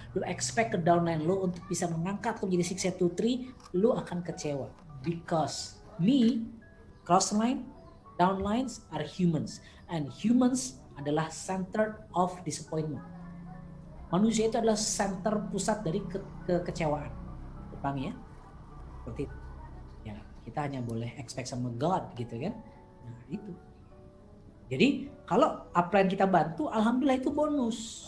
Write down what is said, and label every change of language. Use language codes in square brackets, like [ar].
[id] Lu expect ke downline lu untuk bisa mengangkat lu menjadi 6, 2, 3, lu akan kecewa. [en] Because crossline, downlines are humans. And humans adalah center of disappointment. [id] Manusia itu adalah center pusat dari kekecewaan. Paham ya? Seperti itu. Ya, kita hanya boleh expect sama God gitu kan. Nah, itu. Jadi, kalau upline kita bantu, alhamdulillah itu bonus.